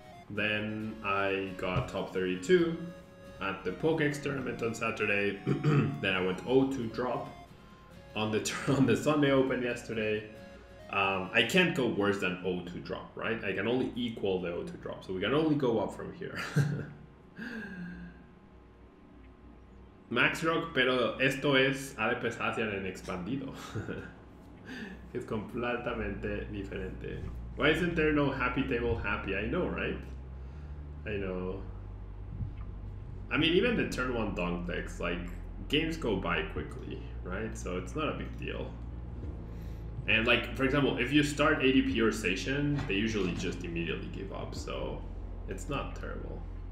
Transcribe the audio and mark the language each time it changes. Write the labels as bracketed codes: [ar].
[en] Then I got top 32 at the Pokex tournament on Saturday. Then I went 0-2 drop on the Sunday Open yesterday. I can't go worse than 0-2 drop, right? I can only equal the 0-2 drop, so we can only go up from here. [es] Max Rock, pero esto es ADPZ en expandido. Es completamente diferente. [en] Why isn't there no happy table happy? I know, right? I know. I mean, even the turn 1 dunk decks, like, games go by quickly, right? So it's not a big deal. And like, for example, if you start ADP or Zacian, they usually just immediately give up, so it's not terrible.